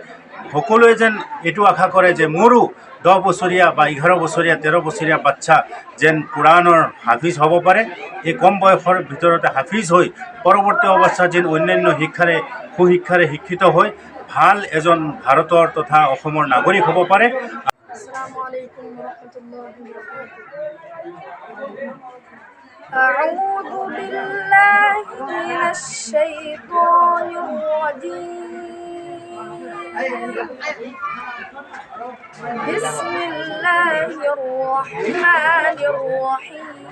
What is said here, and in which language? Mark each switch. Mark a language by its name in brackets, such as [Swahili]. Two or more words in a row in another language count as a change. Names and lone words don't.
[Assamese] সকলোৱে যেন এইটো আশা কৰে যে মোৰো 10 বছৰীয়া বা 11 বছৰীয়া 13 বছৰীয়া বাচ্চা যেন কোৰাণৰ হাফিজ হ'ব পাৰে। এই কম বয়সৰ ভিতৰতে হাফিজ হৈ পৰৱৰ্তী অৱস্থাত যেন অন্যান্য সুশিক্ষাৰে শিক্ষিত হৈ ভাল এজন ভাৰতৰ তথা অসমৰ নাগৰিক হ'ব পাৰে। [Arabic] السلام عليكم ورحمة الله وبركاته. أعوذ بالله من الشيطان الرجيم. بسم الله الرحمن الرحيم.